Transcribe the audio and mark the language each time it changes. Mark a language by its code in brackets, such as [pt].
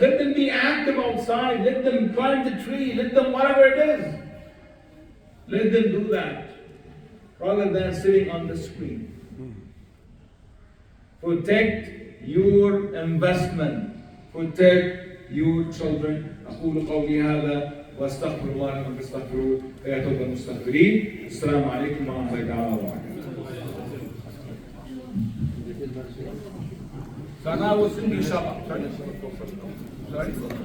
[en] Let them be active outside. Let them climb the tree. Let them whatever it is. Let them do that. Rather than sitting on the screen. Protect your investment. Protect your children. [ar] أقول قولي هذا وأستغفر الله لكم فاستغفروه فيتوب المستغفرين. السلام عليكم ورحمة الله تعالى وبركاته. [en] So now we'll sing inshallah. Sorry?